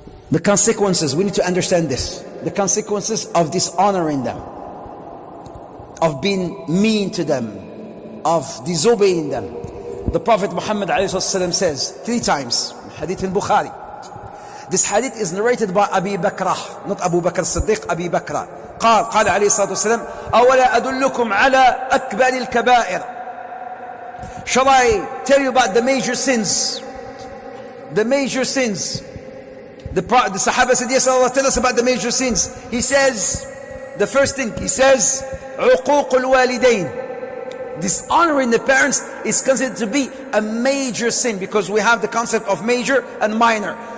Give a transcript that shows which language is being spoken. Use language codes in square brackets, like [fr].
[en] The consequences, we need to understand this. The consequences of dishonoring them, of being mean to them, of disobeying them. The Prophet Muhammad ﷺ says 3 times, hadith in Bukhari. This hadith is narrated by Abi Bakrah, not Abu Bakr Siddiq, Abi Bakrah. [ar] قال عليه الصلاة والسلام, أولا أدلكم على أكبر الكبائر. [en] Shall I tell you about the major sins? The major sins. The Sahaba said, yes, Allah, tell us about the major sins. He says, the first thing, he says, [ar] عقوق الوالدين. [en] Dishonoring the parents is considered to be a major sin, because we have the concept of major and minor.